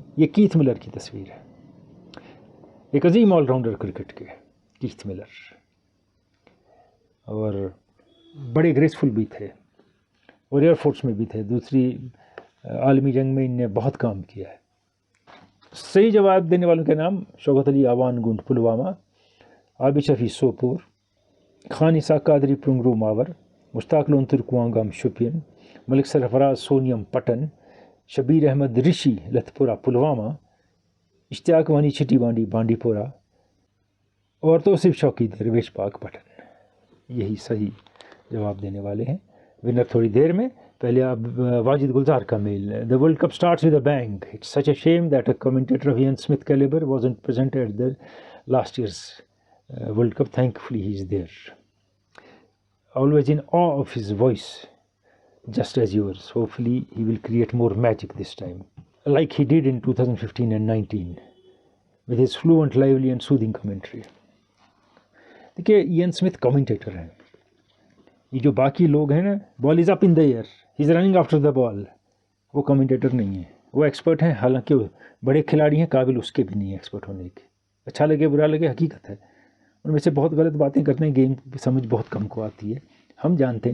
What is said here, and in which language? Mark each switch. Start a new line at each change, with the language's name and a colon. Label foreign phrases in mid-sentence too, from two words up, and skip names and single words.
Urdu: یہ کیتھ ملر کی تصویر ہے، ایک عظیم
English: all rounder
Urdu: کرکٹ کے کیتھ ملر، اور بڑے گریسفل بھی تھے اور
English: air force
Urdu: میں بھی تھے، دوسری عالمی جنگ میں ان نے بہت کام کیا ہے۔ صحیح جواب دینے والوں کے نام: شوکت علی آوان گنڈ پلوامہ، عابد شفیع سوپور، خان اسحاق قادری پرنگرو ماور، مشتاق لون ترکوانگام شوپین، ملک سرفراز سونیم پٹن، شبیر احمد رشی لتھ پورہ پلوامہ، اشتیاق وانی چھٹی بانڈی بانڈی پورہ، اور توصیف شوقی درویش پاک پٹن۔ یہی صحیح جواب دینے والے ہیں۔ ونر تھوڑی دیر میں، پہلے اب واجد گلزار کا میل۔
English: The World Cup starts with a bang. It's such a shame that a commentator of Ian Smith caliber wasn't present at the last year's World Cup. Thankfully he's there. Always in awe of his voice, just as yours. Hopefully he will create more magic this time, like he did in 2015 and 19, with his fluent, lively and soothing commentary.
Urdu: دیکھیے ایئن اسمتھ کمنٹیٹر ہیں، یہ جو باقی لوگ ہیں نا،
English: ball is up in the air, he is running after the ball,
Urdu: وہ کمنٹیٹر نہیں ہیں، وہ ایکسپرٹ ہیں، حالانکہ وہ بڑے کھلاڑی ہیں، قابل اس کے بھی نہیں ہیں ایکسپرٹ ہونے کے۔ اچھا لگے برا لگے حقیقت ہے، ان میں سے بہت غلط باتیں کرتے ہیں، گیم سمجھ بہت کم کو آتی ہے، ہم جانتے ہیں۔